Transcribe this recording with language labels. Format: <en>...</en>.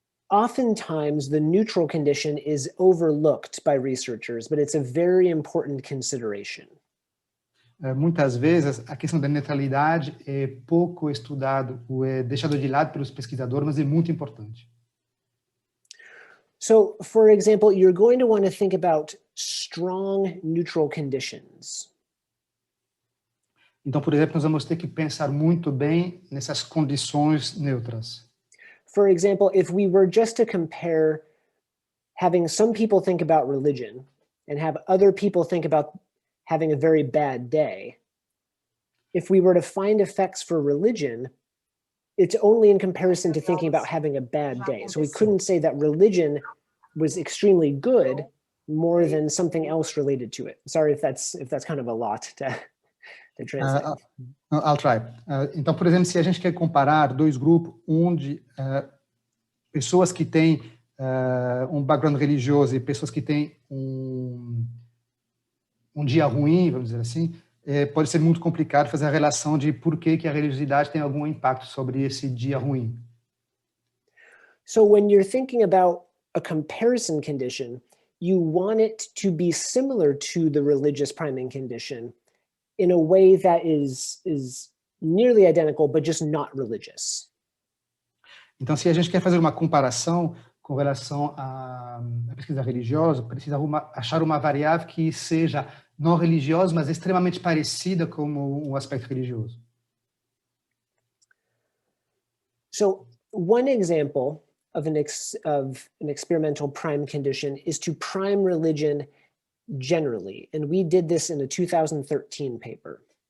<en>Oftentimes, the neutral condition is overlooked by researchers, but it's a very important consideration.</en> <pt>Muitas vezes, a questão da neutralidade é pouco estudado ou é deixado de lado pelos pesquisadores, mas é muito importante.</pt> <en>So, for example, you're going to want to think about strong neutral conditions.</en> <pt>Então, por exemplo, nós vamos ter que pensar muito bem nessas condições neutras.</pt> <en>For example, if we were just to compare having some people think about religion and have other people think about having a very bad day, if we were to find effects for religion, it's only in comparison to thinking about having a bad day. So we couldn't say that religion was extremely good more than something else related to it. Sorry if that's kind of a lot to translate. I'll try.</en> <pt>Então, por exemplo, se a gente quer comparar dois grupos onde pessoas que têm um background religioso e pessoas que têm um dia ruim, vamos dizer assim, pode ser muito complicado fazer a relação de por que a religiosidade tem algum impacto sobre esse dia ruim.</pt> <en>So when you're thinking about a comparison condition, you want it to be similar to the religious priming condition in a way that is nearly identical, but just not religious.</en> <pt>Então, se a gente quer fazer uma comparação com relação à pesquisa religiosa, precisa achar uma variável que seja não religiosa, mas extremamente parecida com o aspecto religioso.</pt> <en>So one example of an experimental prime condition is to prime religion generally, and we did this in a 2013 paper.</en>